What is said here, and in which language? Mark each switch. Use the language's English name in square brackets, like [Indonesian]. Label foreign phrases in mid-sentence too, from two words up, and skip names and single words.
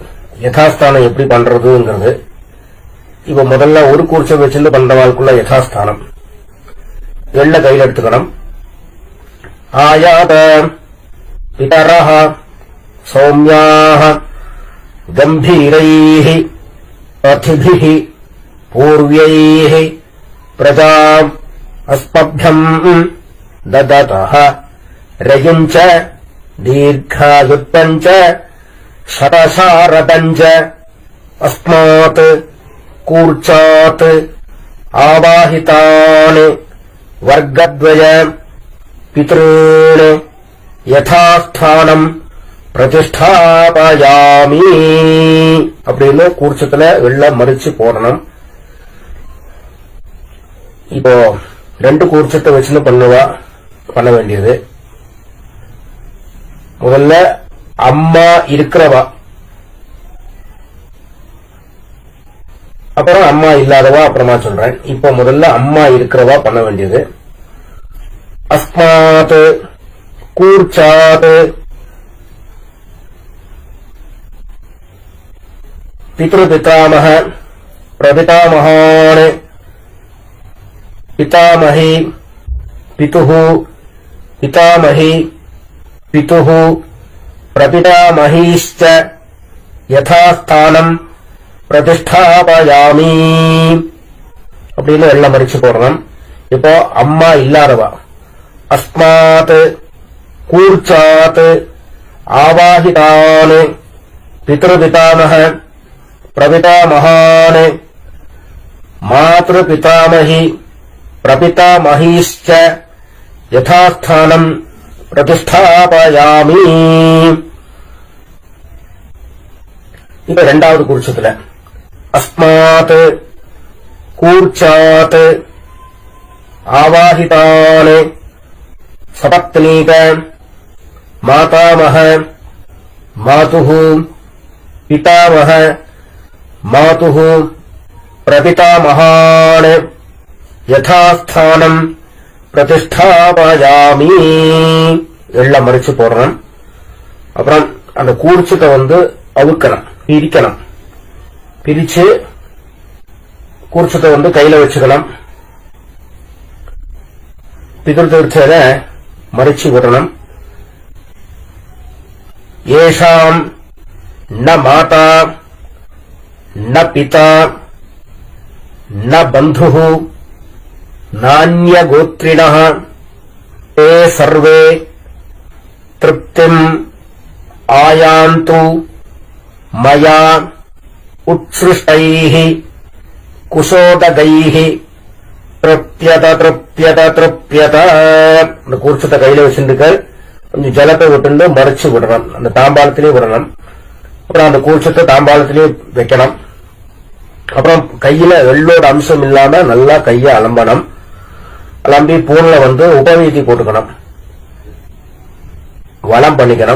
[Tamil] யதாஸ்தானம் எப்படி பண்றதுங்கிறது. இப்ப முதல்ல ஒரு குருட்சம் வச்சுட்டு பண்றவாளுக்குள்ள யதாஸ்தானம் எள்ள கையில் எடுத்துக்கணும். [Sanskrit] आयात पितरः सौम्याः गम्भीरैः पथिभिः पूर्व्यैः प्रजाम् अस्मभ्यम् ददतः रयुम् च दीर्घायुत्तम् च शतशारदम् च अस्मात् कूर्चात् आवाहितान् वर्गद्वय पितॄन् यथास्थानम् பிரதிஷ்டாபயாமி [Tamil] அப்படின்னு கூர்ச்சத்துல வெள்ள மறிச்சு போடணும். இப்போ ரெண்டு கூர்ச்சத்தை வச்சுன்னு பண்ண வேண்டியது. முதல்ல அம்மா இருக்கிறவா, அப்புறம் அம்மா இல்லாதவா அப்புறமா சொல்றேன். இப்போ முதல்ல அம்மா இருக்கிறவா பண்ண வேண்டியது. [Sanskrit] अस्मात् कूर्चात् पितृपितामह प्रपितामहान् पितामही पितुः पितामही पितुः प्रपितामहीश्च यथास्थानम् प्रतिष्ठापयामि [Tamil] அப்படின்னு எல்லாம் மறிச்சு போடணும். இப்போ அம்மா இல்லாதவா [Sanskrit] अस्मात् कूर्चात् आवाहितान् பிதृपितामह प्रपितामहान् मातृपितामही प्रपितामहीश्च यथास्थानम् प्रतिष्ठापयामि. [Tamil] இப்ப இரண்டாவது குருட்சத்துல [Sanskrit] अस्मात् कूर्चात् आवाहितान् सपत्नीक मातामह மாதுः पितामह मातुः प्रपितामहान् यथास्थानम् प्रतिष्ठापयामि [Tamil] எல்லாம் மறிச்சு போடணும். அப்புறம் அந்த கூர்ச்சத்தை அவுக்கணும், பிரிக்கணும். பிரிச்சு கூர்ச்சத்தை கையில வச்சுக்கணும். பிதൃதீர்த்தத மறிச்சு விடணும். [Sanskrit] ஏஷாம் न माता न पिता न बंधुः नान्यगोत्रिणः ते सर्वे तृप्तिम् आयान्तु मया उत्सृष्टैः कुशोदगैः तृप्यत तृप्यत तृप्यत. [Tamil] அந்த கூர்ச்சத்தை கையில வச்சுருக்க கொஞ்சம் ஜலத்தை விட்டு மறைச்சு விடணும். அந்த தாம்பாளத்திலே விடணும். அப்புறம் அந்த கூர்ச்சத்தை தாம்பாளத்திலே வைக்கணும். அப்புறம் கையில வெள்ளோட அம்சம் இல்லாம நல்லா கைய அலம்பணும். அலம்பி பூன்ல உபவீதி போட்டுக்கணும், வலம் பண்ணிக்கணும்.